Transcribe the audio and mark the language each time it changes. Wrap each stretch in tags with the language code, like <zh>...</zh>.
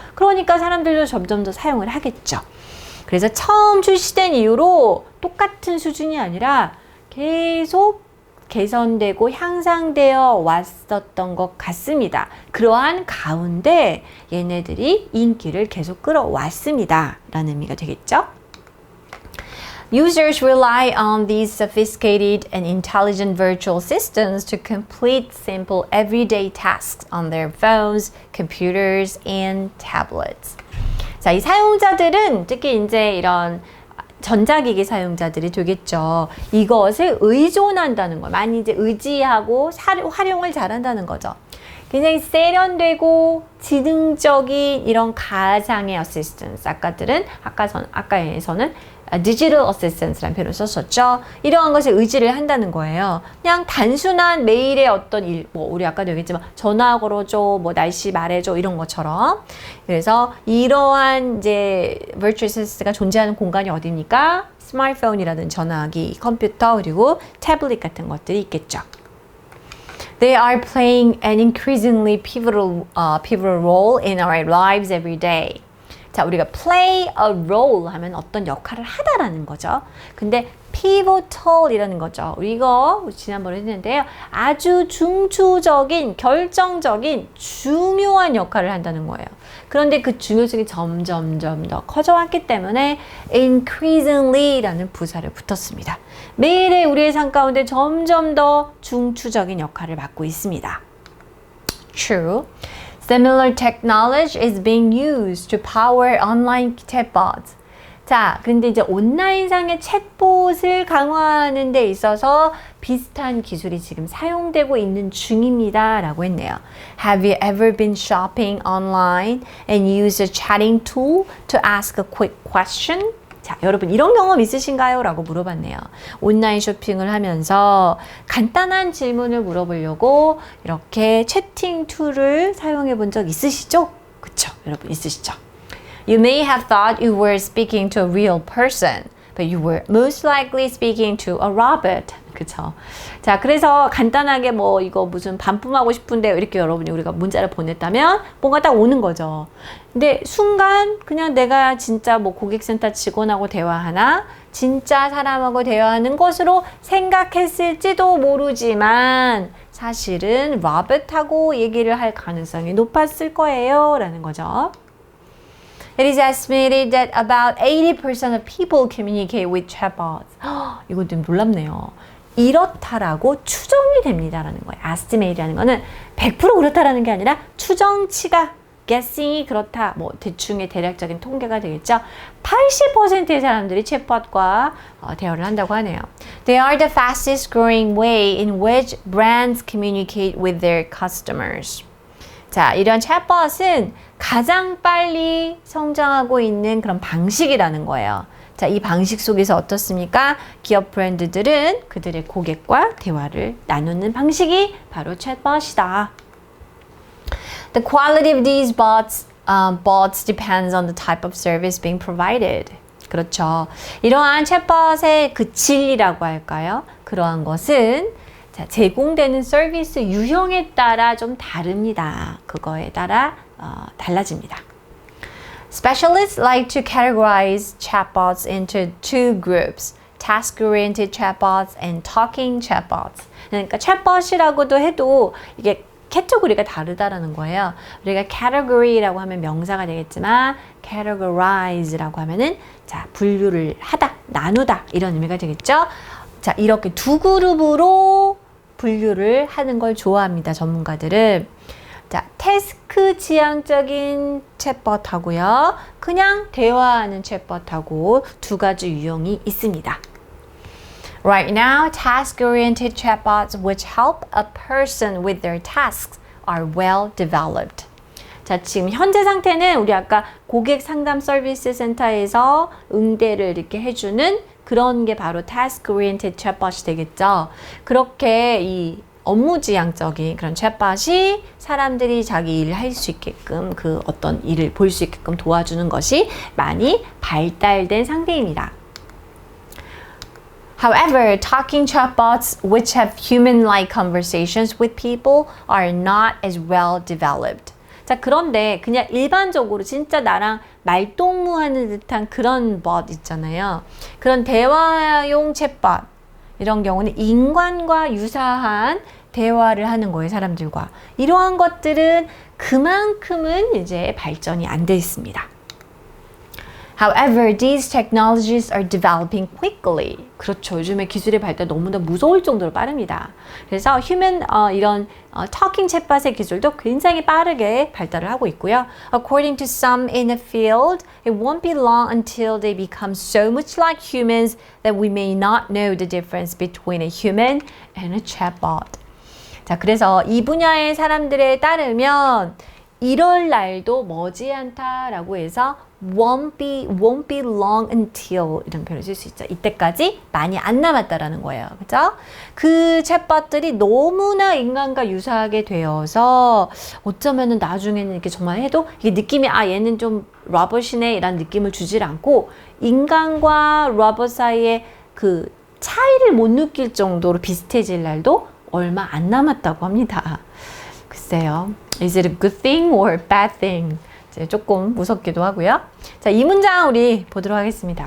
<ko>그러니까 사람들도 점점 더 사용을 하겠죠. 그래서 처음 출시된 이후로 똑같은 수준이 아니라 계속 개선되고 향상되어 왔었던 것 같습니다. 그러한 가운데 얘네들이 인기를 계속 끌어왔습니다. 라는 의미가 되겠죠?</ko> <en>Users rely on these sophisticated and intelligent virtual systems to complete simple everyday tasks on their phones, computers, and tablets.</en> <ko>자, 이 사용자들은 특히 이제 이런 전자기기 사용자들이 되겠죠. 이것을 의존한다는 거. 많이 이제 의지하고 활용을 잘한다는 거죠. 굉장히 세련되고 지능적인 이런 가상의 어시스턴스. 아까에서는 디지털 어시스턴스라는 표현을 썼었죠. 이러한 것에 의지를 한다는 거예요. 그냥 단순한 매일의 어떤 일, 뭐 우리 아까도 얘기했지만 전화 걸어줘, 뭐 날씨 말해줘 이런 것처럼. 그래서 이러한 이제 virtual assistant가 존재하는 공간이 어디입니까? 스마트폰이라든지 전화기, 컴퓨터 그리고 태블릿 같은 것들이 있겠죠.</ko> <en>They are playing an increasingly pivotal role in our lives every day.</en> <ko>자, 우리가</ko> <en>play a role</en> <ko>하면 어떤 역할을 하다라는 거죠. 근데 pivotal이라는 거죠. 이거 지난번에 했는데요. 아주 중추적인, 결정적인, 중요한 역할을 한다는 거예요. 그런데 그 중요성이 점점점 더 커져왔기 때문에 increasingly라는 부사를 붙었습니다. 매일의 우리의 삶 가운데 점점 더 중추적인 역할을 맡고 있습니다.</ko> <en>True. Similar technology is being used to power online chatbots.</en> <ko>자, 근데 이제 온라인상의 챗봇을 강화하는 데 있어서 비슷한 기술이 지금 사용되고 있는 중입니다. 라고 했네요.</ko> <en>Have you ever been shopping online and used a chatting tool to ask a quick question?</en> <ko>자, 여러분 이런 경험 있으신가요? 라고 물어봤네요. 온라인 쇼핑을 하면서 간단한 질문을 물어보려고 이렇게 채팅 툴을 사용해 본 적 있으시죠? 그쵸? 여러분 있으시죠?</ko> <en>You may have thought you were speaking to a real person, but you were most likely speaking to a robot.</en> <ko>그쵸? 자, 그래서 간단하게 뭐 이거 무슨 반품하고 싶은데 이렇게 여러분이 우리가 문자를 보냈다면 뭔가 딱 오는 거죠. 근데 순간 그냥 내가 진짜 뭐 고객센터 직원하고 대화하나 진짜 사람하고 대화하는 것으로 생각했을지도 모르지만 사실은 로봇하고 얘기를 할 가능성이 높았을 거예요. 라는 거죠.</ko> <en>It is estimated that about 80% of people communicate with chatbots.</en> <ko>이건 좀 놀랍네요. 이렇다라고 추정이 됩니다라는 거예요. estimate라는 거는 100% 그렇다라는 게 아니라 추정치가 guessing이 그렇다. 뭐 대충의 대략적인 통계가 되겠죠. 80%의 사람들이 챗봇과 대화를 한다고 하네요.</ko> <en>They are the fastest growing way in which brands communicate with their customers.</en> <ko>자, 이런 챗봇은 가장 빨리 성장하고 있는 그런 방식이라는 거예요. 자, 이 방식 속에서 어떻습니까? 기업 브랜드들은 그들의 고객과 대화를 나누는 방식이 바로 챗봇이다.</ko> <en>The quality of these bots depends on the type of service being provided.</en> <ko>그렇죠. 이러한 챗봇의 그 진리라고 할까요? 그러한 것은 자, 제공되는 서비스 유형에 따라 좀 다릅니다. 그거에 따라 달라집니다.</ko> <en>Specialists like to categorize chatbots into two groups, task-oriented chatbots and talking chatbots.</en> <ko>그러니까 챗봇이라고도 해도 이게 캐테고리가 다르다라는 거예요. 우리가 category라고 하면 명사가 되겠지만 categorize라고 하면은 자, 분류를 하다, 나누다 이런 의미가 되겠죠. 자, 이렇게 두 그룹으로 분류를 하는 걸 좋아합니다. 전문가들은. 자, 태스크 지향적인 챗봇하고요. 그냥 대화하는 챗봇하고 두 가지 유형이 있습니다.</ko> <en>Right now, task-oriented chatbots which help a person with their tasks are well developed.</en> <ko>자, 지금 현재 상태는 우리 아까 고객 상담 서비스 센터에서 응대를 이렇게 해주는 그런 게 바로 task-oriented chatbot이 되겠죠. 그렇게 이 업무지향적인 그런 챗봇이 사람들이 자기 일을 할 수 있게끔 그 어떤 일을 볼 수 있게끔 도와주는 것이 많이 발달된 상태입니다.</ko> <en>However, talking chatbots which have human-like conversations with people are not as well developed.</en> <ko>자, 그런데 그냥 일반적으로 진짜 나랑 말동무하는 듯한 그런 봇 있잖아요. 그런 대화용 챗봇 이런 경우는 인간과 유사한 대화를 하는 거예요, 사람들과. 이러한 것들은 그만큼은 이제 발전이 안 돼 있습니다.</ko> <en>However, these technologies are developing quickly.</en> <ko>그렇죠. 요즘에 기술의 발달 너무나 무서울 정도로 빠릅니다. 그래서 이런 talking 챗봇의 기술도 굉장히 빠르게 발달을 하고 있고요.</ko> <en>According to some in the field, it won't be long until they become so much like humans that we may not know the difference between a human and a chatbot.</en> <ko>자, 그래서 이 분야의 사람들에 따르면 이럴 날도 머지않다라고 해서</ko> <en>won't be long until</en> <ko>이런 표현을 쓸 수 있죠. 이때까지 많이 안 남았다라는 거예요. 그죠? 그 챗봇들이 너무나 인간과 유사하게 되어서 어쩌면은 나중에는 이렇게 정말 해도 이게 느낌이 얘는 좀 로봇이네 이런 느낌을 주질 않고 인간과 로봇 사이의 그 차이를 못 느낄 정도로 비슷해질 날도 얼마 안 남았다고 합니다. 글쎄요.</ko> <en>Is it a good thing or a bad thing?</en> <ko>조금 무섭기도 하고요. 자, 이 문장 우리 보도록 하겠습니다.</ko>